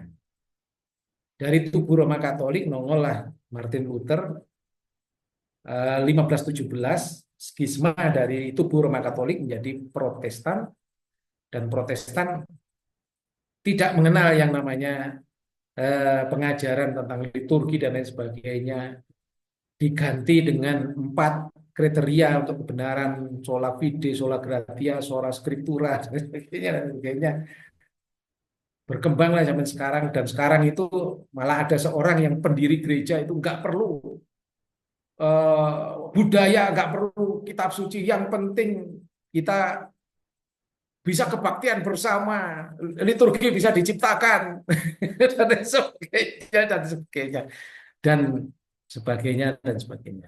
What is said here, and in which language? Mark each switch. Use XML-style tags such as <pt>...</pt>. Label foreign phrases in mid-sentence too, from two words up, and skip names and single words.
<id>Dari tubuh Roma Katolik nongol lah Martin Luther, 1517, skisma dari tubuh Roma Katolik menjadi Protestan, dan Protestan tidak mengenal yang namanya pengajaran tentang liturgi dan lain sebagainya, diganti dengan 4 kriteria untuk kebenaran</id> <la>sola fide, sola gratia, sola scriptura</la> <id>dan sebagainya. Berkembanglah zaman sekarang, dan sekarang itu malah ada seorang yang pendiri gereja itu nggak perlu budaya, nggak perlu kitab suci, yang penting kita bisa kebaktian bersama, liturgi bisa diciptakan dan sebagainya dan sebagainya dan sebagainya dan sebagainya.</id>